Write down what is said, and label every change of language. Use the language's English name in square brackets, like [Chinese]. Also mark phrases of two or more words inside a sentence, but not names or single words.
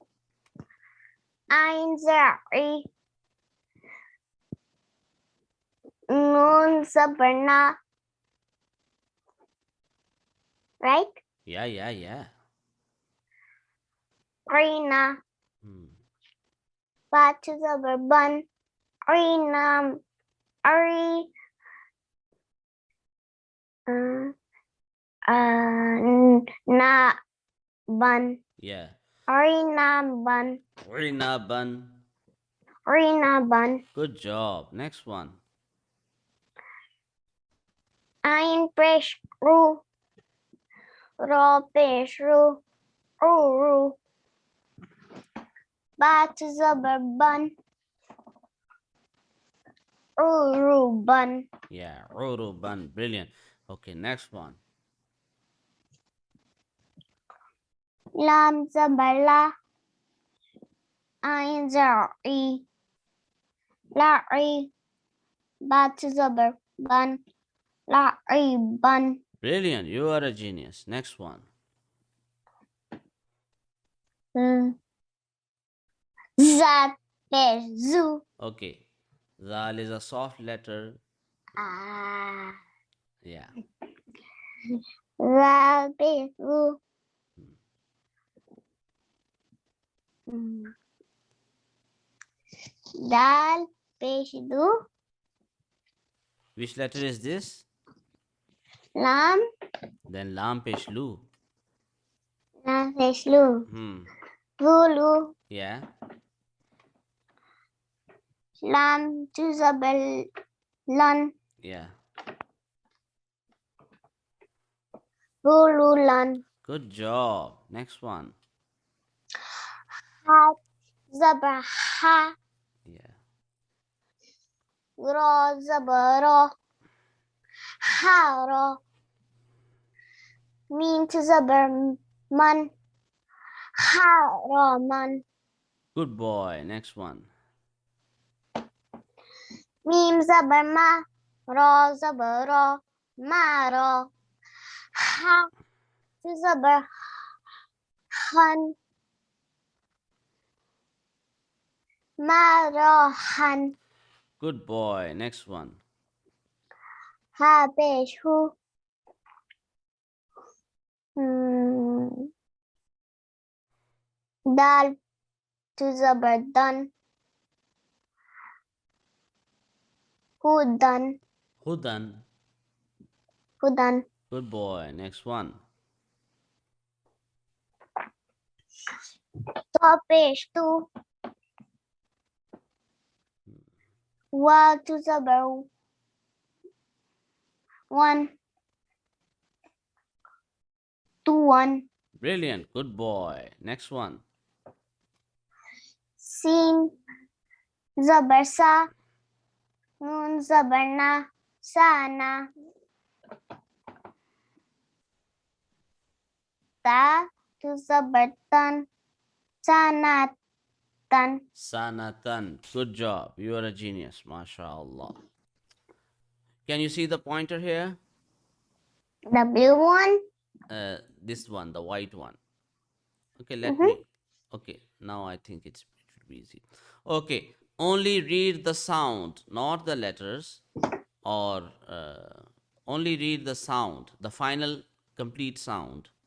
[Urdu] عین زیر۔ نون زبر، نَ. [English] Right? Yeah, yeah, yeah. [Urdu] Rina. Hmm. بے دو زبر، بن. رینا۔ اری۔ اُہ، نا بن. [English] Yeah. [Urdu] Rinaban. Rinaban. Rinaban. [English] Good job. Next one. [Urdu] عین پیش رُ. رے پیش رُ۔ رُ. بے دو زبر بن۔ بن. [English] Yeah. Ruruban. Brilliant. Okay, next one. [Urdu] لام زبر لَ. عین زیر۔ لاری. بے دو زبر بن۔ لاری بن. [English] Brilliant. You are a genius. Next one. [Urdu] ذال پیش ذُ. [English] Okay. Zal is a soft letter. Ah. Yeah. [Urdu] ذال پیش ذُ۔ دال پیش دُ. [English] Which letter is this? [Urdu] Lam. Then لام پیش لُ. لام پیش لُ. Hmm. Lu. [English] Yeah. [Urdu] لام دو زبر لَن. [English] Yeah. [Urdu] Lan. [English] Good job. Next one. [Urdu] حا زبر حَ. [English] Yeah. [Urdu] رے زبر رَ۔ حا رَ. میم دو زبر مَن. حا رَ مَن. [English] Good boy. Next one. [Urdu] میم زبر مَ. رے زبر رَ۔ مَ رَ. ہا دو زبر ہَن. مَ رَ ہَن. [English] Good boy. Next one. [Urdu] ہا پیش ہُ۔ دال دو زبر دَن. Hudan. Hudan. Hudan. [English] Good boy. Next one. [Urdu] طو پیش طُ. واو دو زبر وَن. طُ وَن. [English] Brilliant. Good boy. Next one. [Urdu] سین زبر سَ. نون زبر نَ۔ سنا. تا دو زبر تَن. Sanatan. Sanatan. [English] Good job. You are a genius. MashaAllah. Can you see the pointer here? The blue one. This one, the white one. Okay, let Mm-hmm. me. Okay, now I think it should be easy. Okay, only read the sound, not the letters, or only read the sound, the final complete sound.